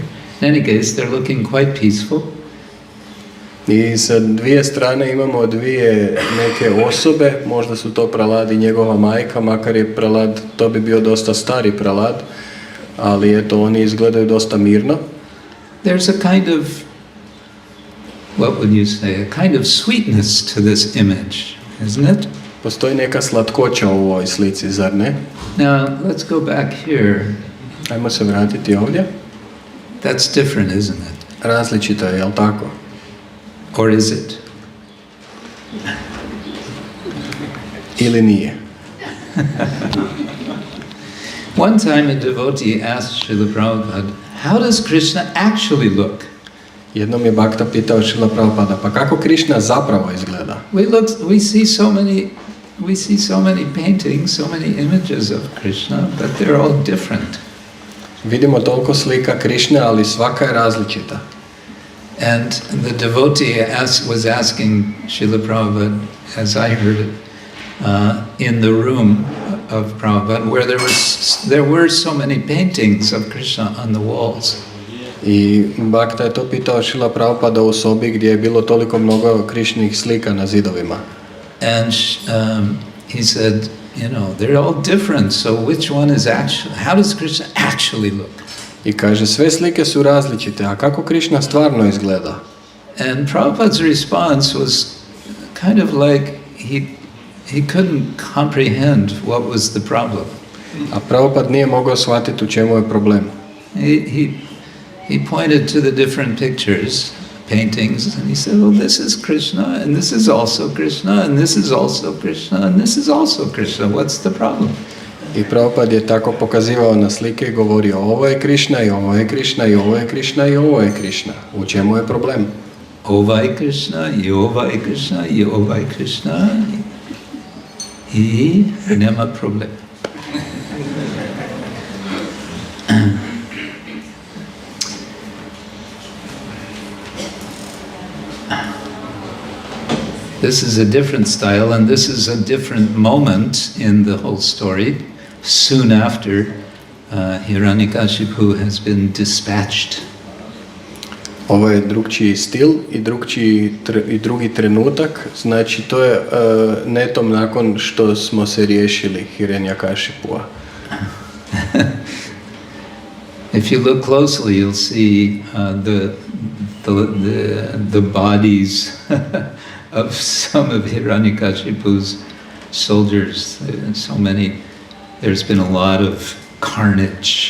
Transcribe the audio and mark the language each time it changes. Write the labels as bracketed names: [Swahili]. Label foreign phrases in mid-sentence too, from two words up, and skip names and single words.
[English] In any case, they're looking quite peaceful. [Croatian] I sa dvije strane imamo dvije neke osobe, možda su to Prahlad i njegova majka, makar je Prahlad, to bi bio dosta stari Prahlad, ali eto, oni izgledaju dosta mirno. [English] There's a kind of, what would you say, a kind of sweetness to this image, isn't it? [Croatian] Postoji neka slatkoća u ovoj slici, zar ne? [English] Now, let's go back here. [Croatian] Ajmo se vratiti ovdje. [English] That's different, isn't it? [Croatian] Različito je, jel tako? [English] Or is it? [Croatian] Ili nije? [English] One time a devotee asked Srila Prabhupada, how does Krishna actually look? [Croatian] Jednom je Bhakta pitao Srila Prabhupada, pa kako Krishna zapravo izgleda? [English] We see so many paintings, so many images of Krishna, but they're all different. [Croatian] Vidimo toliko slika Krišne, ali svaka je različita. [English] And the devotee was asking Srila Prabhupada, as I heard it, in the room of Prabhupada, where there were so many paintings of Krishna on the walls. [Croatian] I Bhakta je to pitao Srila Prabhupada u sobi gdje je bilo toliko mnogo Krišnih slika na zidovima. [English] And he said, they're all different, so which one is how does Krishna actually look? [Croatian] I kaže, sve slike su različite, a kako Krišna stvarno izgleda? [English] And Prabhupada's response was kind of like he couldn't comprehend what was the problem. [Croatian] A Prabhupada nije mogao shvatiti u čemu je problem. [English] He pointed to the different pictures, paintings, and he said, well, this is Krishna, and this is also Krishna, and this is also Krishna, and this is also Krishna. What's the problem? [Croatian] I Prabhupada je tako pokazivao na slike i govorio ovo je Krišna i ovo je Krišna i ovo je Krišna i ovo je Krišna. U čemu je problem? Ovaj Krishna i ovaj Krishna i ovaj Krishna i nema problema. [English] This is a different style, and this is a different moment in the whole story. Soon after, Hiranyakashipu has been dispatched. [Croatian] Ovo je drugčiji stil i drugi trenutak, znači to je netom nakon što smo se riješili Hiranyakashipua. [English] If you look closely, you'll see the bodies of some of Hiranyakashipu's soldiers. So many. There's been a lot of carnage.